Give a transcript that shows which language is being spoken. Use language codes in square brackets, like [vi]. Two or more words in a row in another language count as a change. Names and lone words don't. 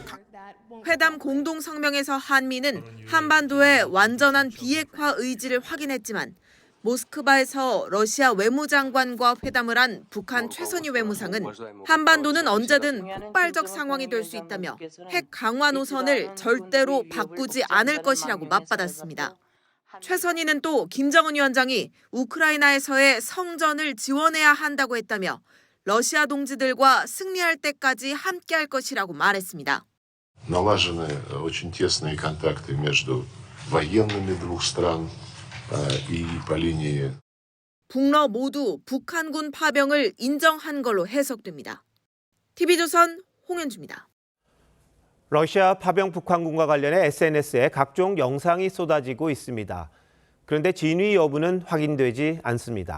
[ko] 회담 공동성명에서 한미는 한반도의 완전한 비핵화 의지를 확인했지만 모스크바에서 러시아 외무장관과 회담을 한 북한 최선희 외무상은 한반도는 언제든 폭발적 상황이 될 수 있다며 핵 강화 노선을 절대로 바꾸지 않을 것이라고 맞받았습니다. 최선희는 또 김정은 위원장이 우크라이나에서의 성전을 지원해야 한다고 했다며 러시아 동지들과 승리할 때까지 함께할 것이라고 말했습니다. [ru] Налажены очень тесные контакты между военными двух стран и по линии. [ko] 북러 모두 북한군 파병을 인정한 걸로 해석됩니다. TV조선 홍현주입니다. 러시아 파병 북한군과 관련해 SNS에 각종 영상이 쏟아지고 있습니다. 그런데 진위 여부는 확인되지 않습니다.